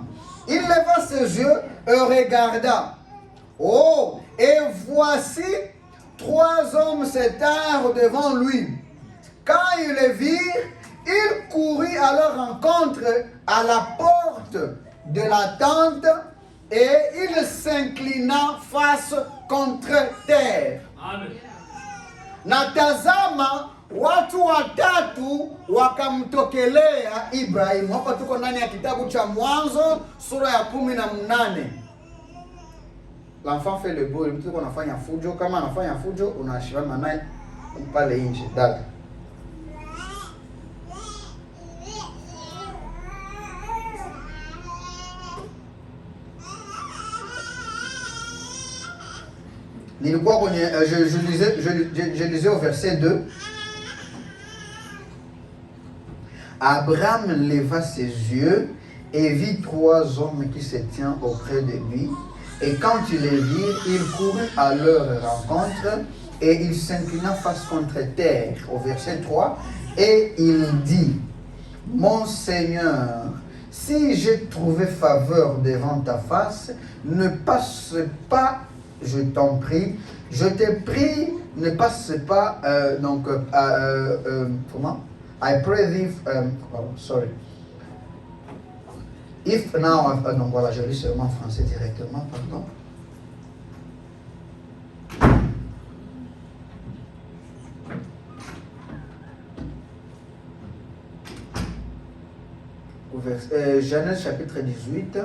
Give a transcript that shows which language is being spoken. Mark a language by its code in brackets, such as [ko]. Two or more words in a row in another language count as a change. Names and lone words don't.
[fr] Il éleva ses yeux et regarda. Oh, et voici 3 hommes s'étaient devant lui. Quand ils les virent, il courut à leur rencontre à la porte de la tente et il s'inclina face contre terre. Amen. [sw] Natazama watu watatu wakamtokelea Ibrahimu. Hapa tuko ndani ya kitabu cha Mwanzo sura ya 18. [fr] L'enfant fait le beau, [sw] mtu uko anafanya fujo, kama anafanya fujo unashimama naye pale nje dada. Nilikuwa kwenye [fr] je lisais au verset 2. Abraham leva ses yeux et vit 3 hommes qui se tiennent auprès de lui. Et quand il les vit, il courut à leur rencontre et il s'inclina face contre terre. Au verset 3, et il dit, mon Seigneur, si j'ai trouvé faveur devant ta face, ne passe pas, je t'en prie, je te prie, ne passe pas, comment? [en] I pray thee, sorry. If now, [fr] donc voilà, je lis seulement en français directement, pardon. Genèse chapitre 18.